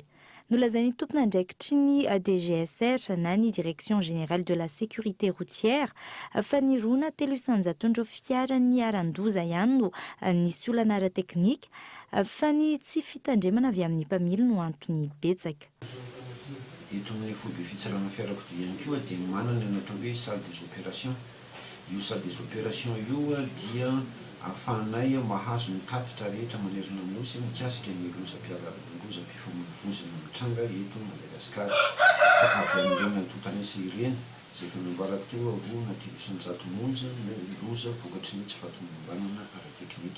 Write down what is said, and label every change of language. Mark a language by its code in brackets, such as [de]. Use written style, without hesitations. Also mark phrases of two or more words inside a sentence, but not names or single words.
[mg] Nolazain'ny tompona andraikitry ny DGSR na ny Direction Générale de la Sécurité Routière fa ny rona 300 ireo fiara ny aran-doza ihany no nisy olana ara-teknika fa ny tsy fitandremana avy amin'ny mpamily no antony betsaka. Eto amin'ny foibe fitsarana fiarakodia ihany koa dia manana ny atao hoe [fr] salle des opérations. [mg] Io [fr] salle des opérations [mg] io dia ahafahanay mahazo ny tatitra rehetra manerana amin'osy mikasika ny lozam-pifamoivoizana mitranga eto Madagasikara. Avy amin'ireny antotana sy ireny izay efa nambarako teo roa na 300 monja loza vokatry ny tsy fahatomombanana ara-teknika.